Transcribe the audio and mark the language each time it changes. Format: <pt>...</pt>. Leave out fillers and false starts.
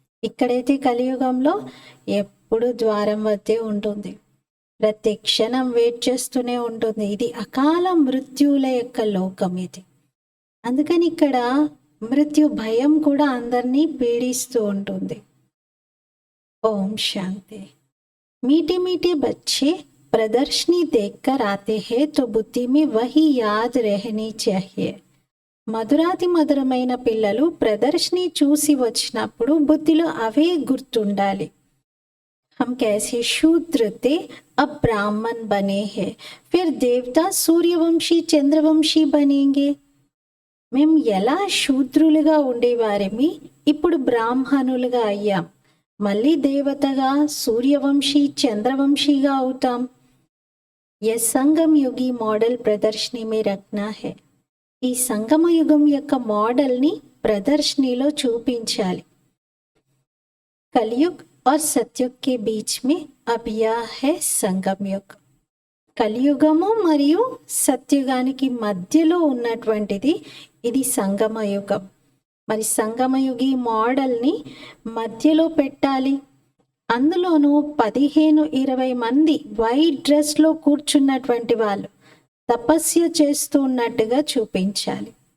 <te>ఇక్కడైతే కలియుగంలో ఎప్పుడు ద్వారం వద్దే ఉంటుంది, ప్రతి క్షణం వెయిట్ చేస్తూనే ఉంటుంది. ఇది అకాల మృత్యువుల యొక్క లోకం ఇది. అందుకని ఇక్కడ మృత్యు భయం కూడా అందరినీ పీడిస్తూ ఉంటుంది. ఓం శాంతి.</te> <hi>मीठे मीठे बच्चे प्रदर्शनी देखकर आते हैं तो बुद्धि में वही याद रहनी चाहिए.</hi> <te>మధురాతి మధురమైన పిల్లలు ప్రదర్శని చూసి వచ్చినప్పుడు బుద్ధిలో అవే గుర్తుండాలి.</te> <hi>हम कैसे शूद्र थे अब ब्राह्मण बने हैं, फिर देवता सूर्यवंशी चंद्रवंशी बनेंगे.</hi> <te>మేము ఎలా శూద్రులుగా ఉండేవారిమి, ఇప్పుడు బ్రాహ్మణులుగా అయ్యాం, మళ్ళీ దేవతగా, సూర్యవంశీ, చంద్రవంశీగా అవుతాం.</te> <hi>ये संगम युगी मॉडल प्रदर्शनी में रखना है.</hi> <te>ఈ సంగమ యుగం యొక్క మోడల్ని ప్రదర్శనలో చూపించాలి.</te> <hi>కలియుగ్ और सतयुग के बीच में अब यह है संगम युग.</hi> <te>కలియుగము మరియు సత్యుగానికి మధ్యలో ఉన్నటువంటిది ఇది సంగమయుగం. మరి సంగమయుగి మోడల్ని మధ్యలో పెట్టాలి. అందులోనూ 15-20 మంది వైట్ డ్రెస్లో కూర్చున్నటువంటి వాళ్ళు తపస్య చేస్తూ ఉన్నట్టుగా చూపించాలి.</te>